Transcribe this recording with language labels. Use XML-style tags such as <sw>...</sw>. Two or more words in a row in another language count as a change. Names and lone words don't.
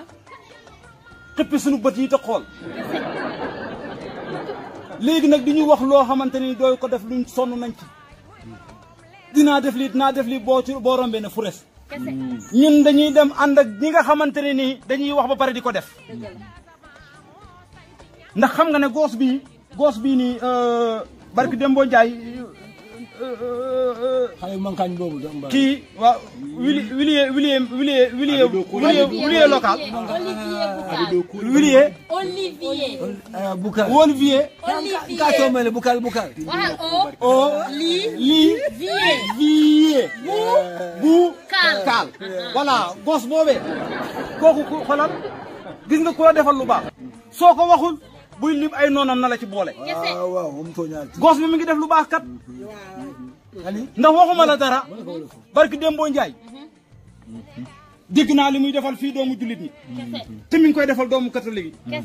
<wo>xëppi suñu bët yi te xool léegi nag di ñu wax loo xamante ni dooy ko def luñ sonn nañ ci dinaa def lii boo rombee ne fu res ñun dañuy dem ànd ak ñi nga xamante ne nii dañuy wax ba pare di ko def ndax xam nga ne goos bii nii barki Dembo Njaay xale yu mankañ boobu da mbaa kii waaw Willier local Willier Bukar Olivier ka tomele Bukar Olivier bu kaal voilà gos boobee kooku xolal gis nga ku la defal lu baax soo ko waxul buy lim ay noonam na la ci boole waaw moom tooñaal gos bi mi ngi def lu baax kat ndax waxuma la dara barki Dembo Njaay dégg naa li muy defal fii doomu jullit ñi te mi ngi koy defal doomu catholique yi</wo>